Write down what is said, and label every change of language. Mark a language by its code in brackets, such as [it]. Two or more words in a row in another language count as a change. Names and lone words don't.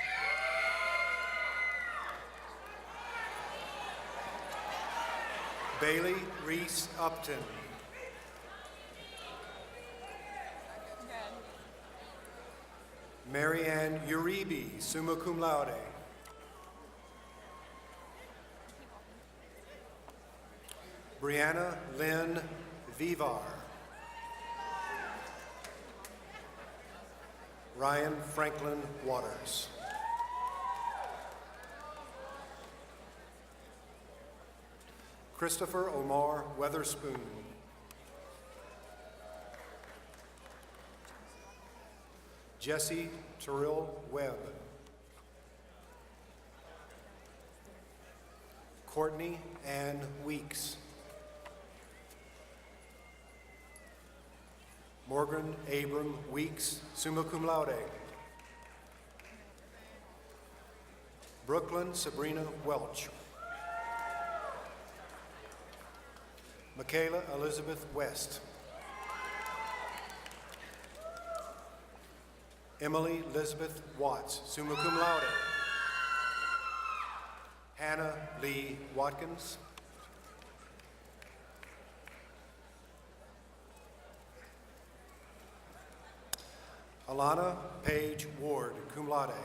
[en] Bailey Reese Upton. Mary Ann Uribe, [la] summa cum laude. [en] Brianna Lynn Vivar. Ryan Franklin Waters. Christopher Omar Weatherspoon. Jesse Terrell Webb. Courtney Ann Weeks. Morgan Abram Weeks, [la] summa cum laude. [en] Brooklyn Sabrina Welch. Michaela Elizabeth West. Emily Elizabeth Watts, [la] summa cum laude. [en] Hannah Lee Watkins. Alana Page Ward, [la] cum laude.